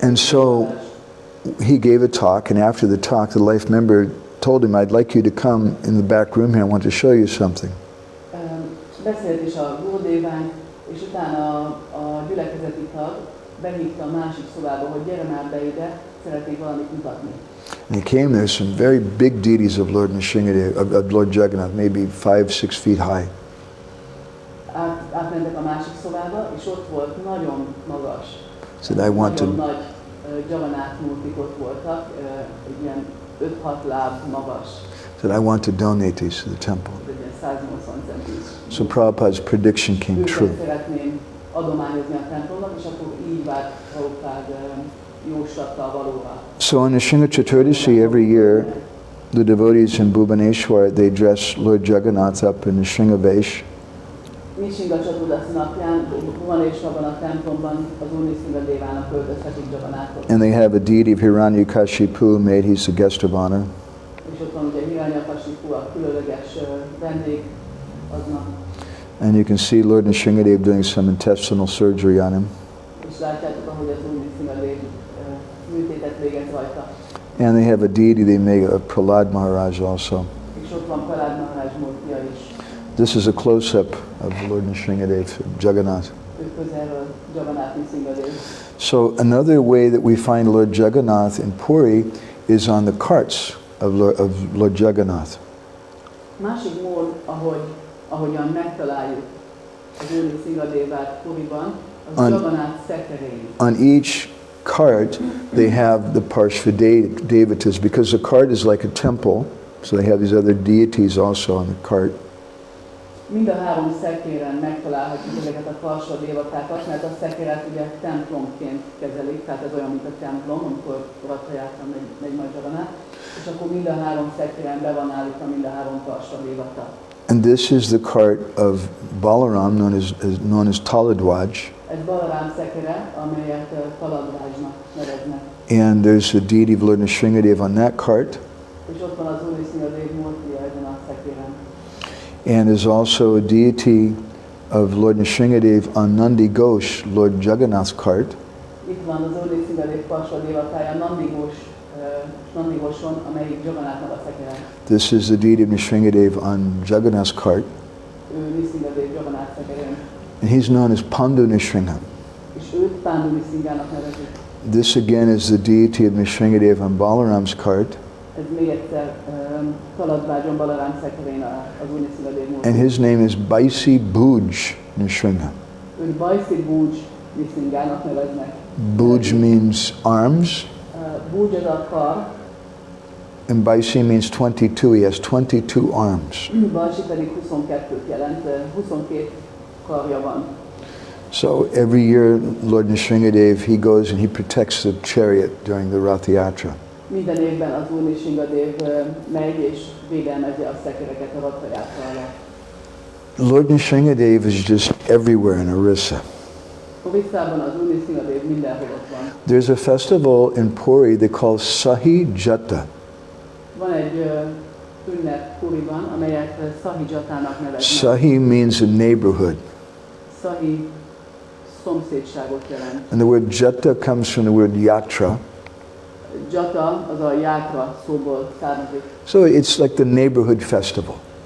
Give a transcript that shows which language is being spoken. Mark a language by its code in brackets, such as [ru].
[en] And so he gave a talk, and after the talk, the life member told him, I'd like you to come in the back room here, I want to show you something. [hu] Beszélt is a Gurudeván, és utána a gyülekezeti tag behívta a másik szobába, hogy gyere már be ide, szeretnék valamit mutatni. [en] And he came there, some very big deities of Lord Nrsimhadev, of Lord Jagannath, maybe 5-6 feet high. [hu] Átmentek a másik szobába, és ott volt nagyon magas, [en] Said, I want to. [hu] nagyon nagy Jagannath murtik ott voltak, egy ilyen 5-6 láb magas. [en] Said, I want to donate these to the temple. [hu] Egy ilyen 180 centis. [en] So Prabhupada's prediction came true. [hu] Őket szeretném adományozni a templomnak, és akkor így vált Prabhupada jóslattal valóra. [en] So on Nrsimha Chaturdashi every year, the devotees in Bhubaneswar, they dress Lord Jagannath up in Nrsimha Vesh. [hu] Nrsimha Chaturdashi napján Bhubaneswarban a templomban az úr Nrsimhadevának öltöztetik Jagannathot. [en] And they have a deity of Hiranyakashipu made, he's the guest of honor. [hu] És ott van ugye Hiranyakashipu, a különleges vendég aznap. [en] And you can see Lord Nrsimhadev doing some intestinal surgery on him. [hu] És látjátok, ahogy az úr Nrsimhadev műtétet végez rajta. [en] And they have a deity they make of Prahlad Maharaj also. [hu] És ott van Prahlad Maharaj murtija is. [en] This is a close-up of Lord Nrsimhadev, Jagannath. [hu] Ő közelről Jagannath Nrsimhadev. [en] So another way that we find Lord Jagannath in Puri is on the carts of Lord Jagannath. [hu] Másik mód, ahogyan megtaláljuk az Úr Nrsimhadevát Puriban, az Jagannath szekerén. [en] On each cart they have the Parshva because the cart is like a temple, so they have these other deities also on the cart. [hu] Mind a három szekéren megtalálhatjuk ezeket a Parshva dévatákat, mert a szekeret ugye templomként kezelik, tehát ez olyan, mint a templom, amikor Rathajátra megy majd Jagannath, és akkor mind a három szekéren be van állítva mind a három Parshva dévata. [en] And this is the cart of Balaram, known as Taladwaj. [hu] Ez Balaram szekere, amelyet Taladvajnak neveznek. [en] And there's a deity of Lord Nrsimhadev on that cart. [hu] És ott van az Úr Nrsimhadev múrtija ezen a szekéren. [en] And there's also a deity of Lord Nrsimhadev on Nandi Ghosh, Lord Jagannath's cart. [hu] Itt van az Úr Nrsimhadev Parshva dévatája Nandi Ghoshon, amelyik Jagannathnak a szekere. [en] This is the deity of Nrsimhadev on Jagannath's cart. [hu] Ő Nrsimhadev Jagannath szekerén. [en] And he's known as Pandu Nrsimha. [hu] És őt Pandu Nrsimhának nevezik. [en] This again is the deity of Nrsimhadev on Balaram's cart. [hu] Ez még egyszer Taladvágyon Balaram szekerén az Úr Nrsimhadev múrtija. [en] And his name is Baisi Bhuj Nrsimha. [hu] Őt Baisi Bhuj Nrsimhának neveznek. [en] Bhuj means arms, [hu] Bhuj az a kar, [en] and Baisi means 22. He has 22 arms. [hu] Baisi pedig 22-t jelent, 22 karja van. [en] So every year, Lord Nrsimhadev, he goes and he protects the chariot during the Rath Yatra. [hu] Minden évben az Úr Nrsimhadev megy és védelmezi a szekereket a Rathajátra alatt. [en] Lord Nrsimhadev is just everywhere in Orissa. [hu] Orissában az Úr Nrsimhadev mindenhol ott van. [en] There's a festival in Puri they call Sahi Jata. [hu] Van egy ünnep Puriban, amelyet Sahi Jatának neveznek. [en] Sahi means a neighborhood. [hu] Sahi szomszédságot jelent. [en] And the word Jata comes from the word yatra. [hu] Jata az a játra szóból származik. [en] So it's like the neighborhood festival.